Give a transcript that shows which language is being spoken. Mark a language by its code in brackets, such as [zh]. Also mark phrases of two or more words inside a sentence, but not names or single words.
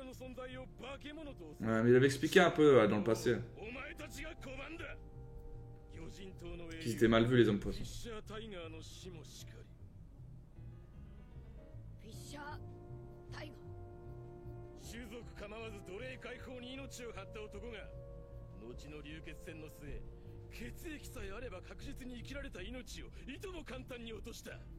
[fr] Ouais, mais il avait expliqué un peu dans le passé. Qu'ils étaient mal vus les hommes poissons. [ja] フィッシャータイガーの死もしかり。フィッシャータイガー。種族構わず奴隷解放に命を張った男が後の流血戦の末、血液さえあれば確実に生きられた命をいとも簡単に落とした。